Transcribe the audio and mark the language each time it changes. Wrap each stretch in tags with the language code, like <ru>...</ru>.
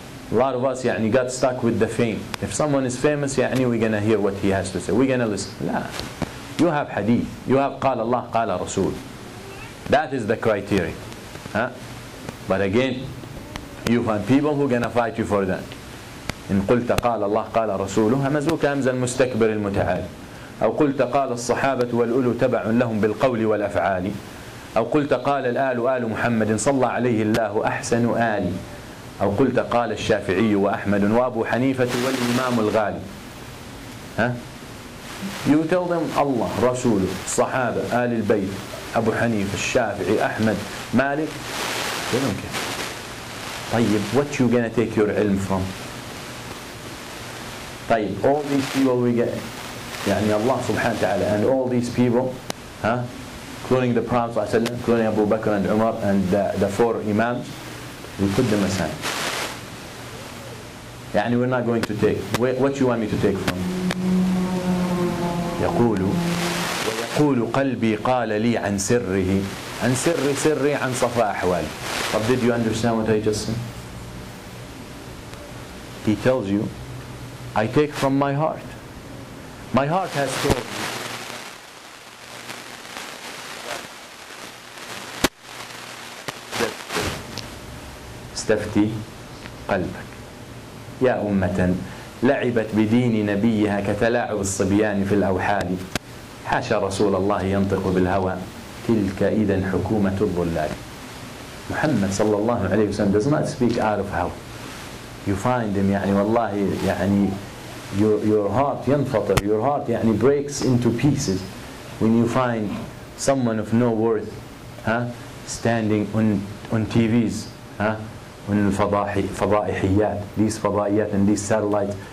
<en>A lot of us got stuck with the fame. If someone is famous, we're going to hear what he has to say. We're going to listen. La. You have hadith. You have قال Allah, قال Rasul. That is the criteria. Huh? But again, you find people who are going to fight you for that.</en> <ar>إن قلت قال الله قال رسوله همزوك همز المستكبر المتعال. أو قلت قال الصحابة والأولو تبع لهم بالقول والأفعال. أو قلت قال الآل آل محمد صلى عليه الله أحسن آل. أو قلت قال الشافعي وأحمد وأبو حنيفة والإمام الغالي.</ar> <en>ها? You tell them Allah, Rasul, Sahaba, Al al-Bayt, Abu Hanifa, Shafi'i, Ahmad, Malik. They don't care. طيب, what you gonna take your ilm from? طيب, all these people we get, Allah subhanahu wa ta'ala, and all these people, including the Prophet, including Abu Bakr and Umar and the four Imams, we put them aside. We're not going to take. What you want me to take from?</en> <ar>ويقول قلبي قال لي عن سره عن سري عن صفاء أحوالي.</ar> <en>But did you understand what I just said? He tells you, I take from my heart. My heart has told me</en> <ar>استفتي قلبك يا أمة لعبت بدين نبيها كتلاعب الصبيان في الأوحال. حاشا رسول الله ينطق بالهوى تلك إذا حكومة الضلال.</ar> <en>Muhammad sallallahu alayhi wa sallam does not speak out of how. You find him والله your heart ينفطر, your heart breaks into pieces when you find someone of no worth standing on TVs on فضائحيات, these فضائيات and these satellites.</en>